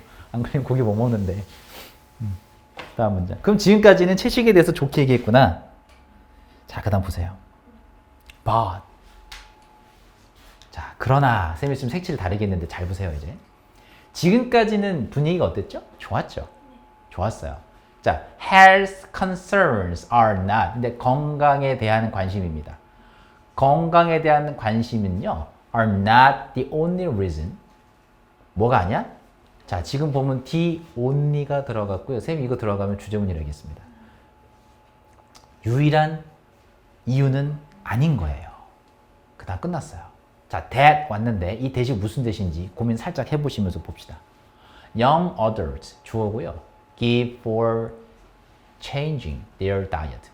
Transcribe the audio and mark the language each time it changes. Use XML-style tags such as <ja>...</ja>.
<ko>안 걸리면 고기 못 먹는데. 다음 문장. 그럼 지금까지는 채식에 대해서 좋게 얘기했구나. 자, 그 다음 보세요. But. 자, 그러나 쌤이 좀 색칠을 다르게 했는데 잘 보세요 이제. 지금까지는 분위기가 어땠죠? 좋았죠? 좋았어요.</ko> <en>자, health concerns are not.</en> <ko>근데 건강에 대한 관심입니다. 건강에 대한 관심은요,</ko> <en>are not the only reason.</en> <ko>뭐가 아니야? 자, 지금 보면 the only가 들어갔고요. 쌤이 이거 들어가면 주제문이라고 했습니다. 유일한 이유는 아닌 거예요. 그 다음 끝났어요. 자, that 왔는데 이 that이 무슨 that인지 고민 살짝 해보시면서 봅시다.</ko> <en>Young adults</en> <ko>주어고요.</ko> <en>give for changing their diet.</en>